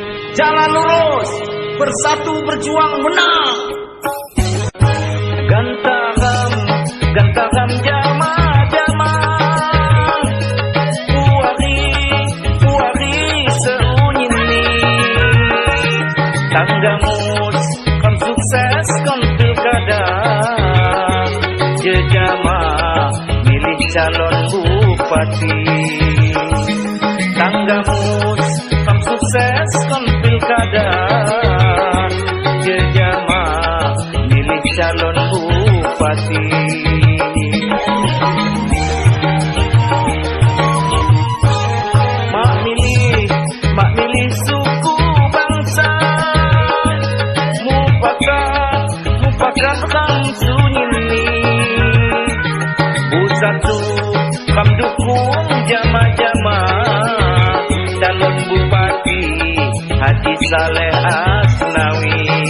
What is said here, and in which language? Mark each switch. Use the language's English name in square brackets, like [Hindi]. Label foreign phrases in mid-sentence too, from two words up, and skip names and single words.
[Indonesian] jalan lurus, bersatu berjuang menang. [Lampung Api] Gantaram jama-jama, puari seunyi tanggamus, kam sukses kam pilkada, jejama milih [Indonesian] calon bupati. [Lampung Api] Tanggamus, kam sukses kam pilkada, jejama milih [Indonesian] calon bupati. [Lampung Api] Mak milih [Indonesian] suku bangsa, [Lampung Api] mufakat kam sunyini, Busatu kam dukung jama-jama, [Indonesian] calon bupati [Lampung Api] Haji Saleh Asnawi.